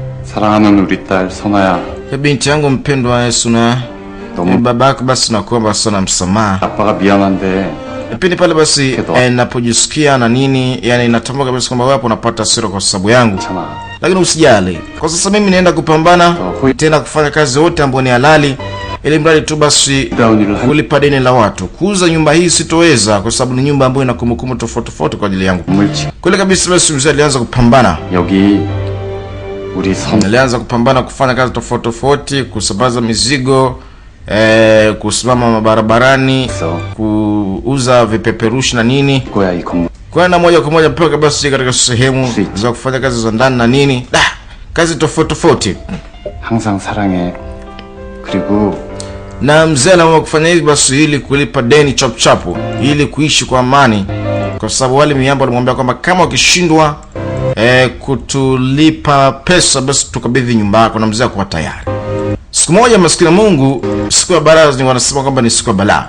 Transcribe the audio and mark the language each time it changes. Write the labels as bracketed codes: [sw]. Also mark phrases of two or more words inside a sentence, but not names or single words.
[ko] 사랑하는 우리 딸 선아야, [sw] Binti yangu mpendwa Suna, babako basi nakuomba sana msamaha. [ko] 아빠가 mianande. [sw] Pindi pale basi napojisikia na nini, yani natambua kabisa kwamba wapo unapata hasira kwa sababu yangu. [ko] 괜찮아. [sw] Lakini usijali. Kwa sasa mimi naenda kupambana tena kufanya kazi yote ambayo ni halali, ili mradi tu basi kulipa deni la watu. Kuuza nyumba hii sitoweza kwa sababu ni nyumba ambayo ina kumbukumbu tofauti kwa ajili yangu. Kule kabisa basi mzee alianza kupambana. [ko] 여기 우리 선 [sw] Alianza kupambana kufanya kazi tofauti, kusambaza mizigo, kusimama mabarabarani, kuuza vipeperushi na nini. [ko] 거야 이 건물. [sw] Kwenda moja kwa moja mpaka basi katika sehemu za kufanya kazi za ndani na nini. Kazi tofauti. [ko] 항상 사랑해. 그리고 [sw] Na mzee anaamua kufanya hivi basi ili kulipa deni chapu ili kuishi kwa amani, kwa sababu wale miamba walimwambia kwamba kama ukishindwa kutulipa pesa basi tukabidhi nyumba yako, na mzee akawa tayari. Siku moja maskini Mungu, siku ya balaa ni wanasema kwamba ni siku ya balaa.